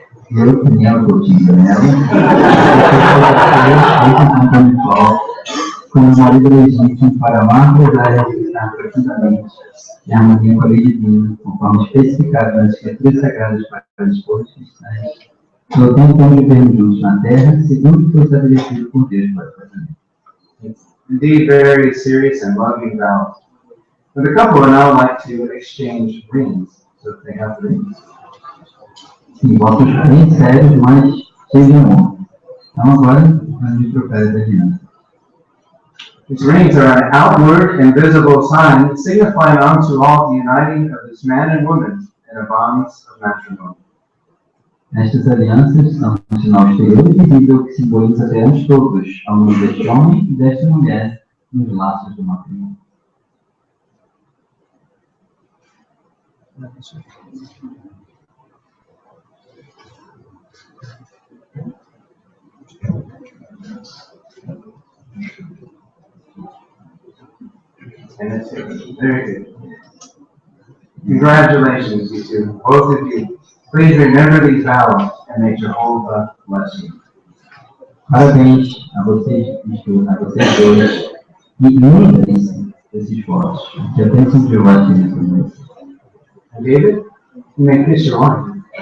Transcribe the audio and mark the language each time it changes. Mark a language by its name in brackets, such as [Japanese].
[Portuguese] Eu, Daniella, Daniella, como marido legítimo para amar, prezar e respeitar profundamente e a harmonia com a lei divina, conforme especificado nas escrituras sagradas para as esposas cristãs, eu tenho como vivermos juntos na terra, segundo o que foi estabelecido por Deus para o casamento. [English] Indeed, very serious and loving vows. But the couple would now like to exchange rings, so if they have rings. [Portuguese] Sim, votos bem sérios, mas cheios de amor. Então agora, vamos trocar as alianças. [English] These rings are an outward and visible sign signifying unto all the uniting of this man and woman in the bonds of matrimony. [Portuguese] Estas alianças são um sinal exterior e visível que simboliza perante todos a união deste homem e desta mulher nos laços do matrimônio. [English] And it's very good. Congratulations, you two, both of you. Please remember these vows and may Jehovah bless you. [Portuguese] Parabéns a vocês, a vocês dois, e lembrem-se desses votos, que a bênção de Jeová te abençoe. [English] And David, you may kiss your wife.